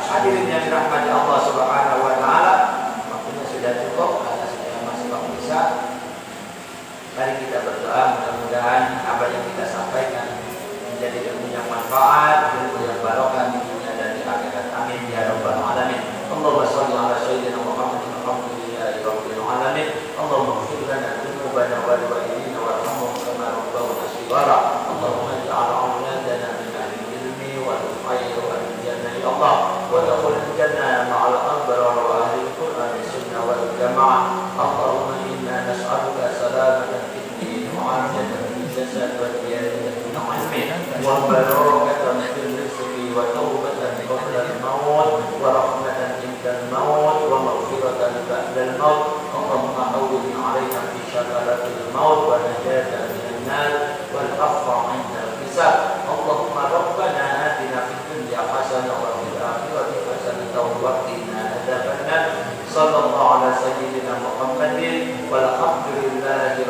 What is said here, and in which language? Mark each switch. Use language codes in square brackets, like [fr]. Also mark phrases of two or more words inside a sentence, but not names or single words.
[id] Hadirin yang dirahmati [ar] الله سبحانه وتعالى, [id] waktunya sudah cukup karena saya masih waktu Isya. Mari kita berdoa, mudah-mudahan apa yang kita sampaikan menjadi ilmu yang manfaat, ilmu yang barokah di dunia dan di akhirat. [ar] آمين يا رب العالمين. اللهم صل على سيدنا محمد الحمد لله رب العالمين. اللهم اغفر لنا ذنوبنا ولوالدينا وارحمهم كما ربونا صغارا. اللهم اجعل أولادنا من أهل العلم والخير والجنة يا الله. ودخول الجنة مع الأبرار وأهل القرآن السنة والجماعة. اللهم إنا نسألك سلامة في الدين وعافية في الجسد وزيادة من علم وبركة في الرزق وتوبة قبل الموت ورحمة عند الموت ومغفرة بعد الموت. اللهم هون علينا في سكرات الموت والنجاة من النار والعفو عند الحساب. اللهم ربنا آتنا في الدنيا حسنة وفي الآخرة حسنة وقنا عذاب النار. صلى الله على سيدنا محمد والحمد لله